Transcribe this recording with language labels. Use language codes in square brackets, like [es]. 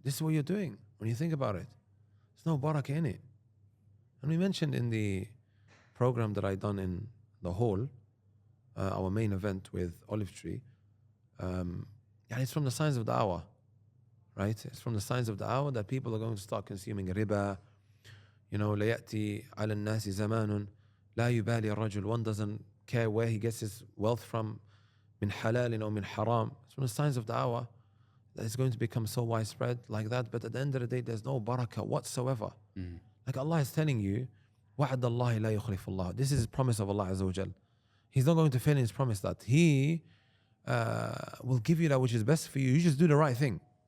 [en] This is what you're doing when you think about it. There's no barakah in it. And we mentioned in the program that I done in the hall, our main event with Olive Tree, it's from the signs of the hour, right? It's from the signs of the hour that people are going to start consuming riba. [ar] لَيَأْتِي عَلَى النَّاسِ زَمَانٌ لَا يُبَالِي الرَّجُلُ. [en] One doesn't care where he gets his wealth from, min halal or min haram. It's one of the signs of da'wah that it's going to become so widespread like that. But at the end of the day, there's no barakah whatsoever. Like Allah is telling you, [ar] وَعَدَ اللَّهِ لَا يُخْلِفُ اللَّهُ. [en] This is the promise of Allah Azza wa Jal. He's not going to fail in His promise that He will give you that which is best for you. You just do the right thing.